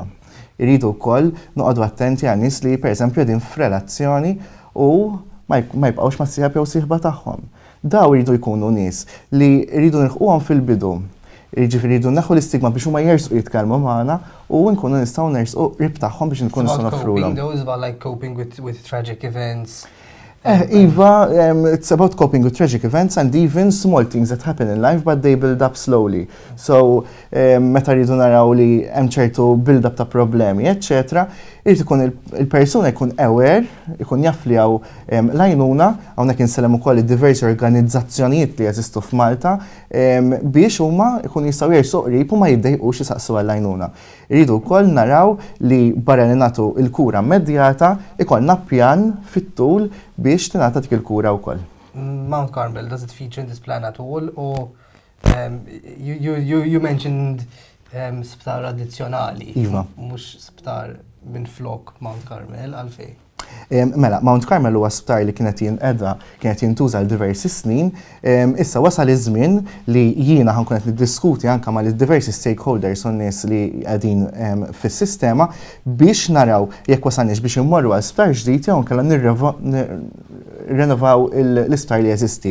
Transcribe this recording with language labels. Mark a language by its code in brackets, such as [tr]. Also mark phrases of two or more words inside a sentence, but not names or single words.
[mt] Irridu wkoll noqogħdu attenti għan nies li pereżempju qegħdin f'relazzjoni u ma jibqgħux ma' sieħab jew sieħba tagħhom. Daw iridu jkunu nies li rridu nilħquhom fil-bidu. Jiġifieri rridu naħu l-istigma biex huma jersqu jitkellmu magħna u nkunu nistgħu nersqu qrib tagħhom biex nkunu nistgħu nofrulhom. [en] Those about like coping with tragic events. Eva, it's about coping with tragic events and even small things that happen in life, but they build up slowly. So, [mt] meta rridu naraw li hemm ċertu [en] build up [mt] ta' problemi, etc., irid ikun il-persuna jkun aware, ikun jaf li hawn l-għajnuna, hawnhekk insellem ukoll id-diversi organizzazzjonijiet li jeżistu f'Malta biex huma jkun jistgħu jersu qrib u ma jiddejqux isaqsu għall-għajnuna. Iridu wkoll naraw li barra li nagħtu l-kura immedjata ikollna pjan fit-tul biex tingħata dik il-kura wkoll. [en] Mount Carmel, does it feature in this plan at all, or you mentioned [mt] sptar addizzjonali, mhux sptar minn flok Mount Carmel, għalfej? Mela, Mount Carmel huwa sptar li kienet jintuża l diversi snin, issa wasal iż-żmien li jiena ħankun qed niddiskuti anke mal diversi stakeholders u nies li qegħdin fis-sistema biex naraw jekk wasalniex biex immorru għal sptar ġdid jew kellha nirrenovaw l-isptar li jeżisti.